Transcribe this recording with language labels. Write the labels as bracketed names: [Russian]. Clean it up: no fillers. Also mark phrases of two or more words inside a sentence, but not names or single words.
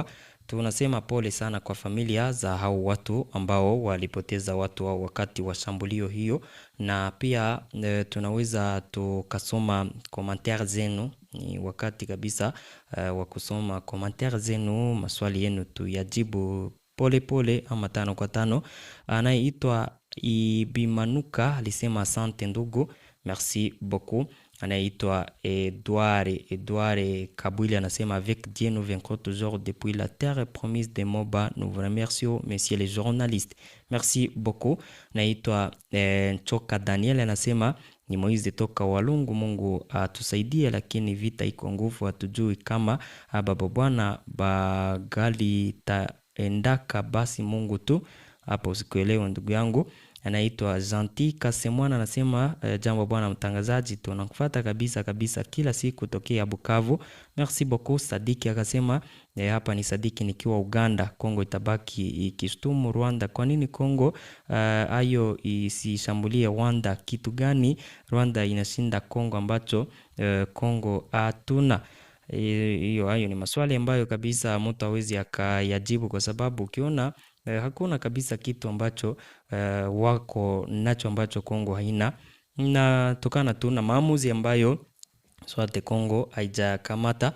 [Swahili] Tunasema pole sana kwa familia za hao watu ambao walipoteza watu wao wakati wa shambulio hiyo, na pia tunaweza tukasoma commentaire zenu. Ni wakati kabisa wa kusoma commentaire zenu, maswali yenu tuyajibu pole pole ama tano kwa tano. Anayeitwa Ibimanuka alisema asante ndugu, [French] merci beaucoup. [Swahili] Anaitwa Edouard Kabwili anasema [French] avec Dieu nous vaincrons toujours depuis la terre promise de Moba. Nous vous remercions messieurs les journalistes, merci beaucoup. [Swahili] Anaitwa Choka Daniel anasema ni Moize toka Walungu, Mungu atusaidie, lakini vita iko nguvu, hatujui kama baba bwana bagali taendaka, basi Mungu tu. Hapo sikuelewa ndugu yangu. Anaitwa Zanti Kasemwana anasema jambo bwana mtangazaji, tunakufuata kabisa kila siku tokea Bukavu. [French] Merci beaucoup. [Swahili] Sadiki akasema hapa ni Sadiki nikiwa Uganda. Kongo itabaki ikishtumu Rwanda. Kwa nini Kongo ayo isishambulie Rwanda? Kitu gani Rwanda inashinda Kongo ambacho Kongo hatuna? Hayo ni maswali ambayo kabisa mtu hawezi akayajibu, kwa sababu ukiona Hakuna kabisa kitu ambacho wako nacho ambacho Kongo haina, na tokana tu na maamuzi ambayo Swate Kongo haijakamata.